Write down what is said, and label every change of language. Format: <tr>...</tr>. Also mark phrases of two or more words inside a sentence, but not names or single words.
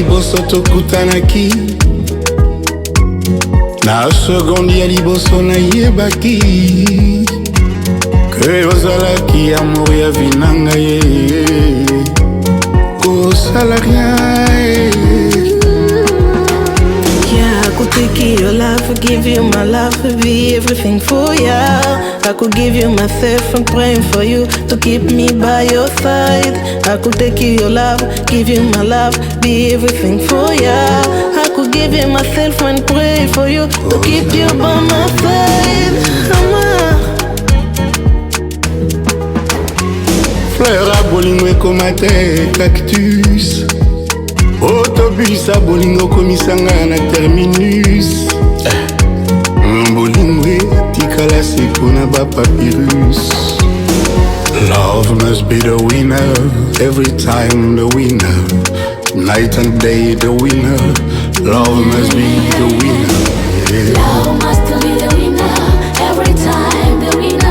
<ln>nyonso tokutanaki na sekondi ya liboso nayebaki ke ozalaki amour ya vi na ngai kosala rien.</ln> <en>Yeah, I could take your love, give you my love, be everything for ya. I could give you myself and praying for you to keep me by your side. I could take your love, give you my love, be everything for ya. I could give you myself and pray for you to keep you by my side.</en> <ln>Fleur à bolingo ekomate cactus, autobus à bolingo komisanga na terminus. Bolingo etikala seko na ba papyrus.</ln> <en>Love must be the winner, every time the winner. Night and day the winner, love must be the winner. Yeah. Love must be the winner, every time the winner.</en>